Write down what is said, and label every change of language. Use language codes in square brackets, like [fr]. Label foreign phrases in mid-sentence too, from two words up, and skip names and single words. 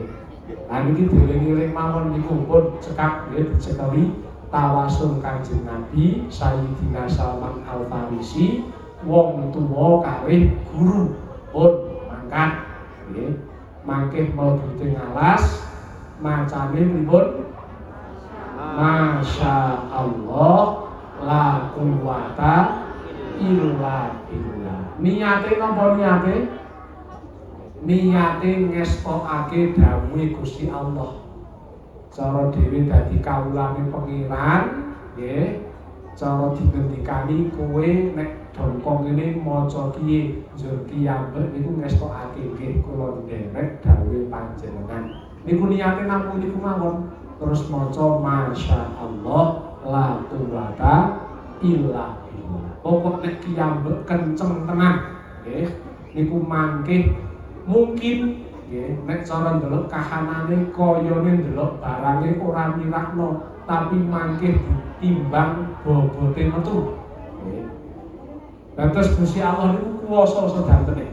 [jv] Lah niki dieling-eling mawon niku pun cekap nggih dicekeli tawasul Kanjeng Nabi Sayyidina Salman Al-Farisi wong tuwa kalih guru pun mangkat nggih. Mangke mlebu teng alas macane pripun [ar] masya Allah la quwwata illa billah. [jv] Niate napa niate? Niate ngestokake dawuhe Gusti Allah. Cara dhewe dadi kawulane pangeran nggih. Cara dingendikani kowe nek dongkong ini maca kiye njur kiyambek niku ngestokake nggih kula nderek dawuhe panjenengan. Niku niate namung niku mawon. Terus maca [ar] masya Allah la quwwata illa billah. [jv] Pokok nek kiyambek kenceng tenan nggih. Niku mangke mungkin nggih nek cara ndelok kahanane kayane ndelok barange ora mirakno tapi mangke ditimbang bobote metu. Lantas Gusti Allah niku kuwasa sedantene.